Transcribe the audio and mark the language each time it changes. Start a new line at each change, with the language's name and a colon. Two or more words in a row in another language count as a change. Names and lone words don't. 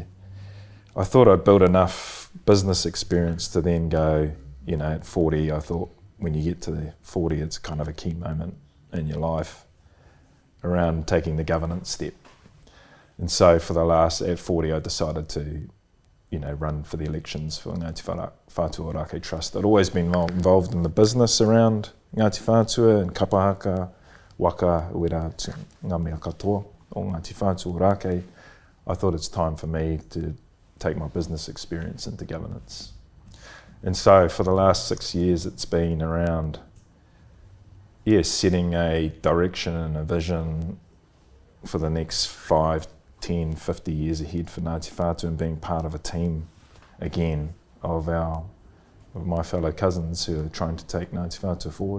English: I thought I'd built enough business experience to then go, at 40, I thought when you get to the 40, it's kind of a key moment in your life around taking the governance step. And so at 40, I decided to, run for the elections for Ngāti Whātua Orākei Trust. I'd always been involved in the business around Ngāti Whātua and
Māori: kapahaka, waka, uera, ngā mea katoa o Ngāti Whātua Orākei.
English: I thought it's time for me to take my business experience into governance. And so for the last 6 years, it's been around, setting a direction and a vision for the next 5, 10, 50 years ahead for Ngāti Whātua, and being part of a team again of my fellow cousins who are trying to take Ngāti Whātua forward.